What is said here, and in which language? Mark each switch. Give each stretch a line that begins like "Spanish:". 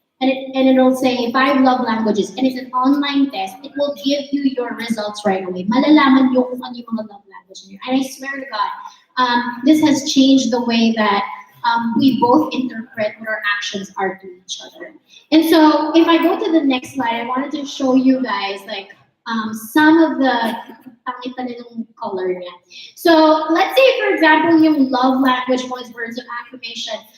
English: And it'll say 5 love languages. And it's an online test. It will give you your results right away.
Filipino: Malalaman nyo kung ano yung mga love language niyo.
English: And I swear to God, this has changed the way that we both interpret what our actions are to each other. And so, if I go to the next slide, I wanted to show you guys some of the color niya. So, let's say, for example, yung love language was words of affirmation.